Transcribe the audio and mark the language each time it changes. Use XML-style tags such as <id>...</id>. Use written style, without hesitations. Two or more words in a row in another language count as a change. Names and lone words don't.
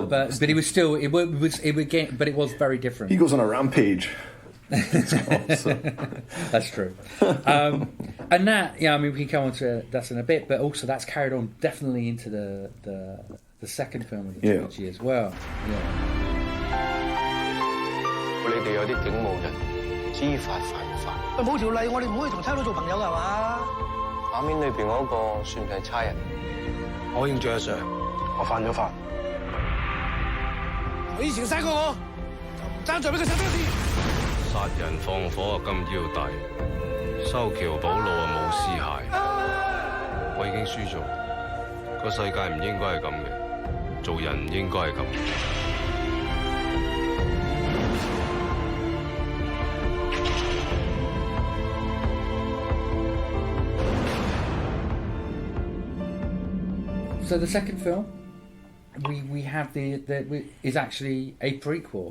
<en>But he was still. It was very different. He goes on a rampage. So. That's true. And that, yeah, I mean, we can come on to that in a bit, but also that's carried on definitely into the second film of the trilogy as well. Yeah.</en> <yue>你哋有啲警務人知法犯法。冇條例，我哋唔可以同差佬做朋友㗎係嘛？畫面裏邊嗰個算唔係差人？我認罪阿 Sir，我犯咗法。佢以前嘥過我，就唔爭再俾佢殺多次。殺人放火啊金腰帶，修橋補路啊冇屍骸。我已經輸咗，個世界唔應該係咁嘅，做人唔應該係咁。</yue> <en>So the second film, we have is actually a prequel.</en>